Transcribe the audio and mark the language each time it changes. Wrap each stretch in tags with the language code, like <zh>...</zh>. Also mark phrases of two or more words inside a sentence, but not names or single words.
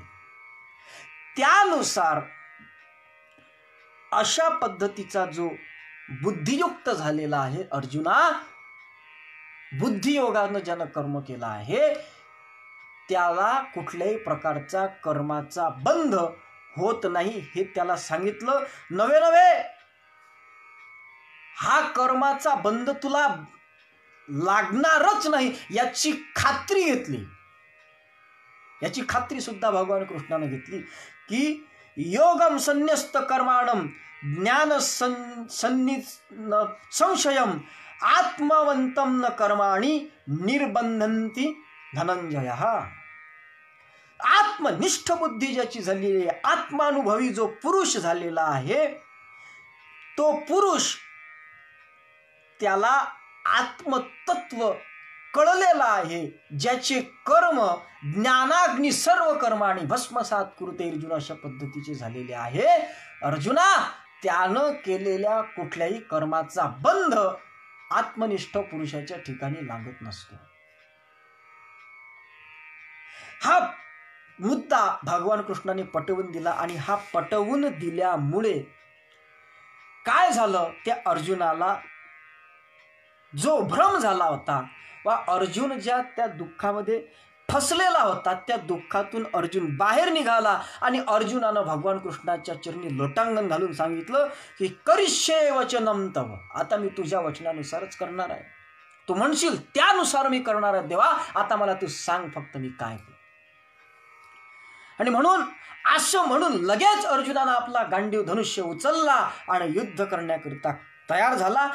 <mr>त्यानुसार अशा पद्धतीचा जो बुद्धियुक्त झालेला आहे अर्जुना, बुद्धियोगानं ज्यानं कर्म केला आहे त्याला कुठल्याही प्रकारचा कर्माचा बंध होत नाही हे त्याला सांगितलं. नवे नवे हा कर्माचा बंध तुला लागणारच नाही याची खात्री घेतली. याची खात्री सुद्धा भगवान कृष्णाने घेतली की</mr> <sa>योगम संन्यस्त कर्माणम ज्ञान संशयम आत्मवंतम न कर्माणि निर्बंधंती धनंजय.</sa> <mr>आत्मनिष्ठ बुद्धी ज्याची झालेली आहे, आत्मानुभवी जो पुरुष झालेला आहे, तो पुरुष त्याला आत्मतत्व कळलेला आहे, ज्याचे कर्म</mr> <sa>ज्ञानाग्नी सर्व कर्माणी भस्मसात कुरुते अर्जुन</sa> <mr>अशा पद्धतीचे झालेले आहे. अर्जुना, त्यानं केलेल्या कुठल्याही कर्माचा बंध आत्मनिष्ठ पुरुषाच्या ठिकाणी लागत नसतो. हा मुद्दा भगवान कृष्णाने पटवून दिला आणि हा पटवून दिल्यामुळे काय झालं, त्या अर्जुनाला जो भ्रम झाला होता वा अर्जुन ज्या त्या दुःखामध्ये फसलेला होता, त्या दुःखातून अर्जुन बाहेर निघाला आणि अर्जुनानं भगवान कृष्णाच्या चरणी लोटांगण घालून सांगितलं की</mr> <sa>करिष्ये वचनम तव,</sa> <mr>आता मी तुझ्या वचनानुसारच करणार आहे, तू म्हणशील त्यानुसार मी करणार आहे देवा, आता मला तू सांग फक्त मी काय करू. आणि म्हणून असं म्हणून लगेच अर्जुनानं आपला गांडीव धनुष्य उचलला आणि युद्ध करण्याकरिता तयार झाला.</mr>